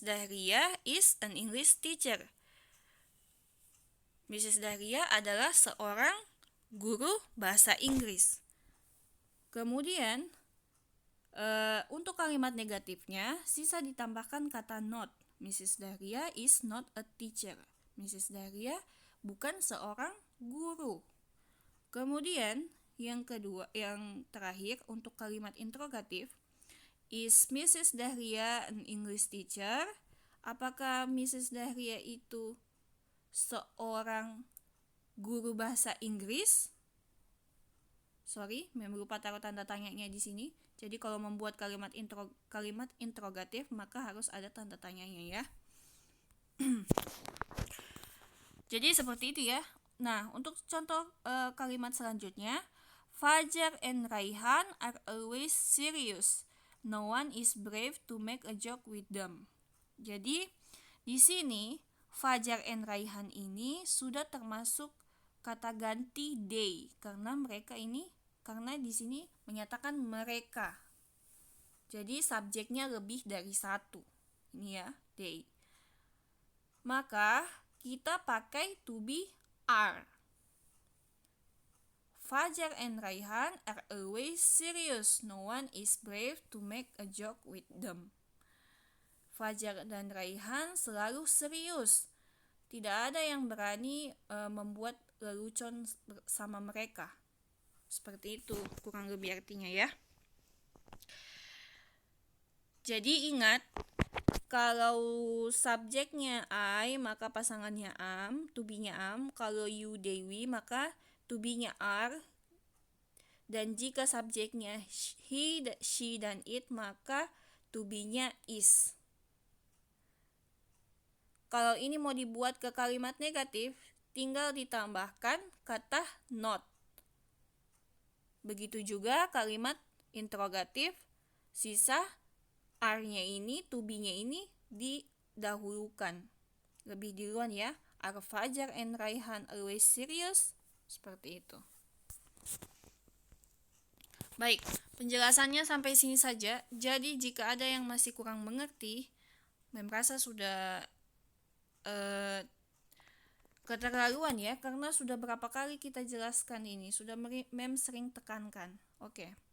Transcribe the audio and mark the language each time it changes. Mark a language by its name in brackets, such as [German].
[English] Dahria is an English teacher. Mrs. [Indonesian] Dahria adalah seorang guru bahasa Inggris. Kemudian, untuk kalimat negatifnya, sisa ditambahkan kata not. Mrs. [English] Dahria is not a teacher. Mrs. [Indonesian] Dahria bukan seorang guru. Kemudian, yang terakhir untuk kalimat interrogatif, [English] is Mrs. Dahria an English teacher? [Indonesian] Apakah Mrs. Dahria itu seorang guru bahasa Inggris? Lupa taruh tanda tanyanya di sini. Jadi kalau membuat kalimat interrogatif maka harus ada tanda tanyanya ya. Jadi seperti itu ya. Nah, untuk contoh kalimat selanjutnya, [English] Fajar and Raihan are always serious. No one is brave to make a joke with them. [Indonesian] Jadi, di sini Fajar and Raihan ini sudah termasuk kata ganti they karena di sini menyatakan mereka. Jadi subjeknya lebih dari satu. Ini ya, they. Maka kita pakai to be are. [English] Fajar and Raihan are always serious. No one is brave to make a joke with them. [Indonesian] Fajar dan Raihan selalu serius. Tidak ada yang berani membuat lelucon sama mereka. Seperti itu kurang lebih artinya ya. Jadi ingat, kalau subjeknya I maka pasangannya am, to be-nya am. Kalau you, they, we maka to be-nya are. Dan jika subjeknya he, she, dan it maka to be-nya is. Kalau ini mau dibuat ke kalimat negatif, tinggal ditambahkan kata not. Begitu juga kalimat interrogatif, sisa are-nya ini, to be-nya ini didahulukan. Lebih duluan ya. [English] Are Fajar and Raihan always serious? [Indonesian] Seperti itu. Baik, penjelasannya sampai sini saja. Jadi jika ada yang masih kurang mengerti, Mem rasa sudah keterlaluan ya, karena sudah berapa kali kita jelaskan ini, sudah Mem sering tekankan. Oke.